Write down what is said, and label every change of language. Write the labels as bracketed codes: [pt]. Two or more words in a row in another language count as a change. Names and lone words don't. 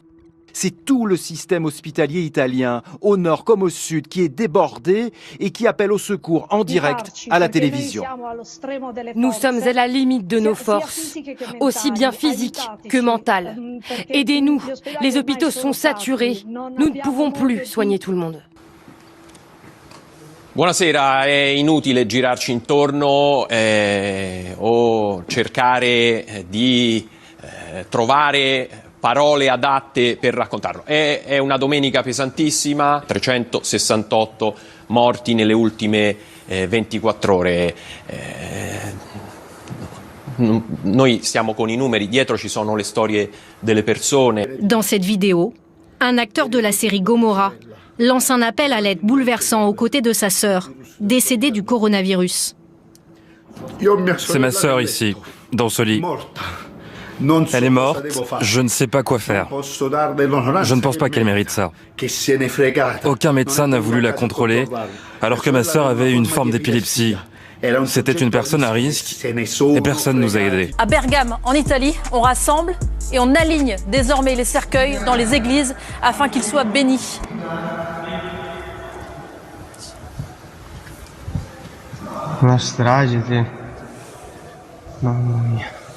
[fr] C'est tout le système hospitalier italien, au nord comme au sud, qui est débordé et qui appelle au secours en direct à la télévision. Nous sommes à la limite de nos forces, aussi bien physiques que mentales. Aidez-nous, les hôpitaux sont saturés. Nous ne pouvons plus soigner tout le monde. [it] Buonasera, è inutile girarci intorno o cercare di trovare parole adatte per raccontarlo. È una domenica pesantissima, 368 morti nelle ultime 24 ore. Noi stiamo con i numeri, dietro ci sono le storie delle persone. [fr] Dans cette vidéo, un acteur de la série Gomorrah lance un appel à l'aide bouleversant aux côtés de sa sœur, décédée du coronavirus. C'est ma sœur ici, dans ce lit. Elle est morte, je ne sais pas quoi faire. Je ne pense pas qu'elle mérite ça. Aucun médecin n'a voulu la contrôler, alors que ma sœur avait une forme d'épilepsie. C'était une personne à risque et personne ne nous a aidés. À Bergame, en Italie, on rassemble et on aligne désormais les cercueils dans les églises afin qu'ils soient bénis. [it] Una strage, mamma mia.